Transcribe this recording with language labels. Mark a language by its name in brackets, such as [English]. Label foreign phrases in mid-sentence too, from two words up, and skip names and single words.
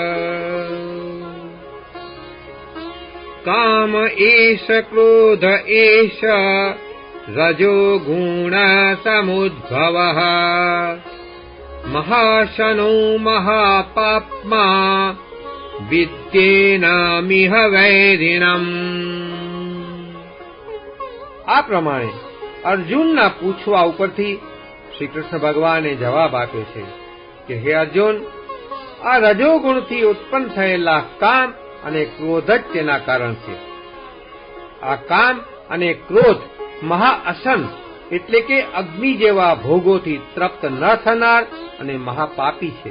[Sanskrit] काम एष क्रोध एष रजो गुण समुद्भवः महाशनो महापाप्मा विद्येनामिह वैरिणम्. [Gujarati] આ પ્રમાણે અર્જુનના પૂછવા ઉપરથી શ્રી કૃષ્ણ ભગવાને જવાબ આપ્યો છે કે હે અર્જુન, આ રજોગુણથી ઉત્પન્ન થયેલા કામ અને ક્રોધ જ તેના કારણ છે. આ કામ અને ક્રોધ મહાઅસન એટલે કે અગ્નિ જેવા ભોગોથી તૃપ્ત ન થનાર અને મહાપાપી છે.